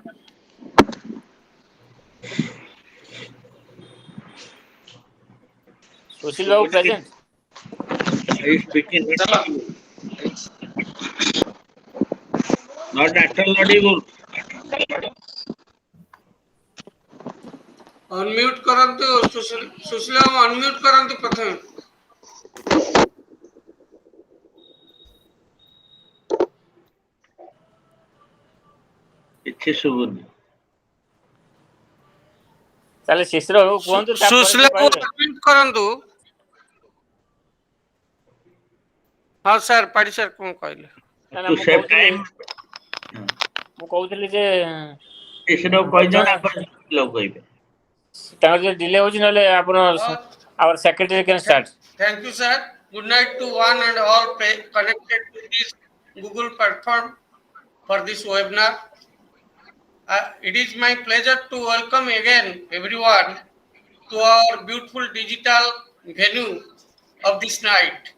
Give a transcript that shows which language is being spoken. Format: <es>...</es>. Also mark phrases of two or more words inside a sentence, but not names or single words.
<en>Sushil Babu present. Are you speaking? Not at all audible.</en> <or>Unmute କରନ୍ତୁ ସୁଶୀଲ ବାବୁ, unmute କରନ୍ତୁ ପ୍ରଥମେ। କିଛି ଶୁଭୁନି। ତାହେଲେ ଶିଶିର ବାବୁ କୁହନ୍ତୁ, ସୁଶୀଲ ବାବୁ unmute କରନ୍ତୁ। ହଁ ସାର୍, ପାଢ଼ୀ ସାର୍ କଣ କହିଲେ? ନା ନା</or> <en>To</en> <or>ମୁଁ</or> <en>save</en> <or>କହୁଥିଲି ଯେ ତାଙ୍କର ଯଦି ଡିଲେ ହଉଛି ନହେଲେ ଆପଣ</or> <en>our secretary can start. Thank you, sir. Good night to one and all connected to this Google platform for this webinar. It is my pleasure to welcome again everyone to our beautiful digital venue of this night.</en>